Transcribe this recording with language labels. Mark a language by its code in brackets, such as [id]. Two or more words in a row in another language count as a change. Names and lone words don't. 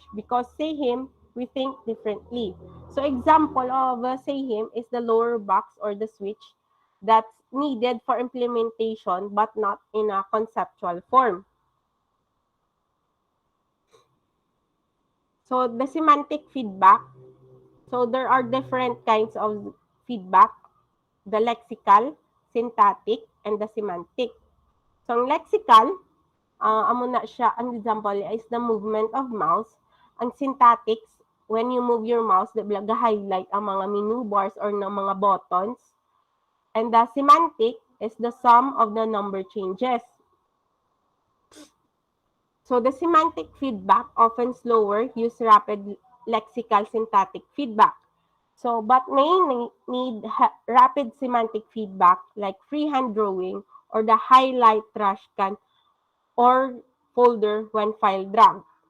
[en] Because SAHIM, we think differently. So, example of SAHIM is the lower box or the switch that's needed for implementation but not in a conceptual form. So, the semantic feedback. So, there are different kinds of feedback. The lexical, syntactic, and the semantic. So, [hil] ang lexical, amo na siya, ang example [en] is the movement of mouse. Ang syntactics, when you move your mouse, [hil] ga-highlight ang mga [en] menu bars or [hil] ng mga [en] buttons. And the semantic is the sum of the number changes. So the semantic feedback, often slower, use rapid lexical syntactic feedback. So, but may need rapid semantic feedback like freehand drawing or the highlight trash can or folder when file drag.